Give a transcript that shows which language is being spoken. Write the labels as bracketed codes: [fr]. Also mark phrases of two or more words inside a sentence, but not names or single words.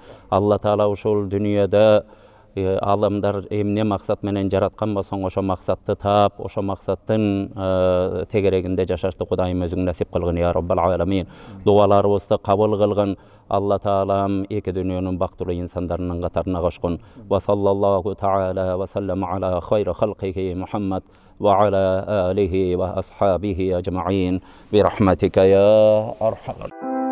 [ky] Алла Таала ушул дүнүйөдө аламдар эмне максат менен жараткан болсоң, ошо максатты таап, ошо максаттын тегерегинде жашашты Кудайым өзүң насип кылгын, [ar] يا رب العالمين. [ky] Дуаларыбызды кабыл кылгын. Алла Таалам эки дүйнөнүн бактылуу инсандарынын катарына кошкун. [ar] وصلى الله تعالى وسلم على خير خلقه محمد وعلى آله وأصحابه أجمعين برحمتك يا أرحم